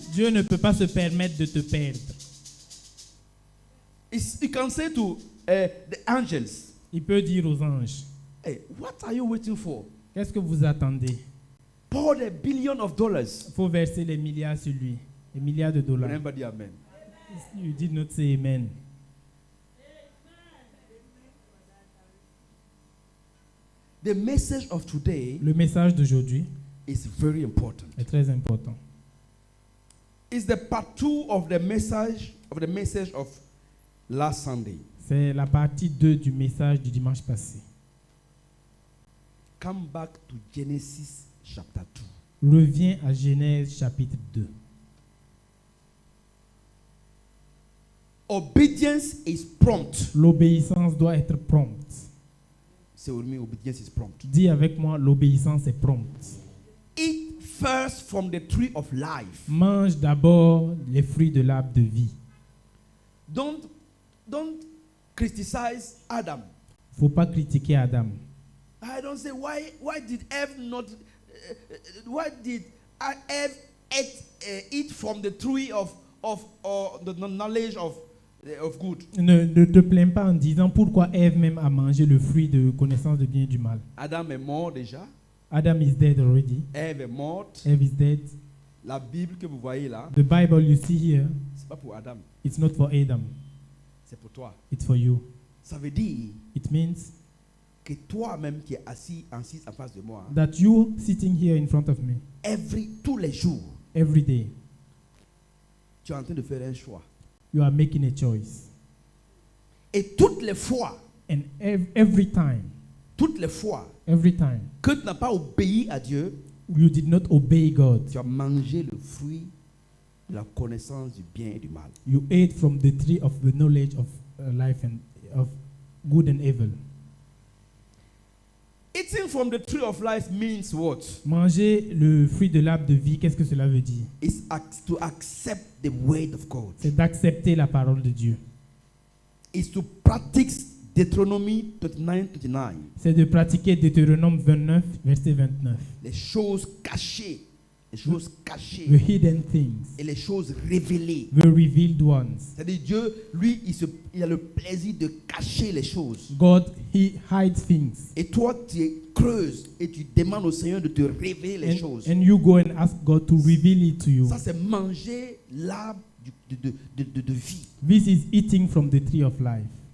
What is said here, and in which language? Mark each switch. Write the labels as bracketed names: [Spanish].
[French] Dieu ne peut pas se permettre de te perdre. [English] You can say to the angels, [French] Il peut dire aux anges, [English] hey, what are you waiting for? [French] qu'est-ce que vous attendez? [English] Pour the billion of dollars. [French] Il faut verser les milliards sur lui, les milliards de dollars. [English] Remember the amen. You did not say amen. The message of today [French] Le message d'aujourd'hui [English] is very important. [French] est très important. [English] It's the part 2 of the message of last Sunday. [French] C'est la partie 2 du message du dimanche passé. [English] Come back to Genesis chapter 2. [French] Reviens à Genèse chapitre 2. [English] Obedience is prompt. [French] L'obéissance doit être prompte. [English] Say with me, obedience is prompt. [French] Dis avec moi, l'obéissance est prompte. [English] Eat first from the tree of life. [French] Mange d'abord les fruits de l'arbre de vie. [English] Don't criticize Adam. [French] Faut pas critiquer Adam. [English] I don't say why did Eve not why did Eve eat from the tree of the knowledge of good. [French] Ne te plains pas en disant pourquoi Ève même a mangé le fruit de connaissance de bien et du mal. Adam est mort déjà. [English] Adam is dead already. [French] Ève est morte. [English] Eve is dead. [French] La Bible que vous voyez là, [English] The Bible you see here, [French] c'est pas pour Adam, [English] it's not for Adam. [French] c'est pour toi. [English] It's for you. [French] Ça veut dire [English] It means [French] que toi-même qui es assis en face de moi, [English] that you sitting here in front of me [French] tous les jours, [English] every day, [French] tu es en train de faire un choix. [English] you are making a choice. [French] Et toutes les fois [English] And every time [French] que tu n'as pas obéi à Dieu, [English] you did not obey God, [French] tu as mangé le fruit de la connaissance du bien et du mal. [English] you ate from the tree of the knowledge of life and of good and evil. Eating from the tree of life means what? [French] Manger le fruit de l'arbre de vie, qu'est-ce que cela veut dire? [English] It's to accept the word of God. [French] C'est d'accepter la parole de Dieu. [English] It's to practice Deuteronomy 29:29. [French] C'est de pratiquer Deutéronome 29, verset 29. Les choses cachées. [English] The hidden things, [French] Et les choses révélées. [English] the revealed ones. [French] C'est-à-dire Dieu, lui, il a le plaisir de cacher les choses. [English] God, He hides things. [French] Et toi, tu creuses et tu demandes au Seigneur de te révéler les choses. [English] And you go and ask God to reveal it to you. [French] Ça, c'est manger l'arbre de vie. [English] This is eating from the tree of life.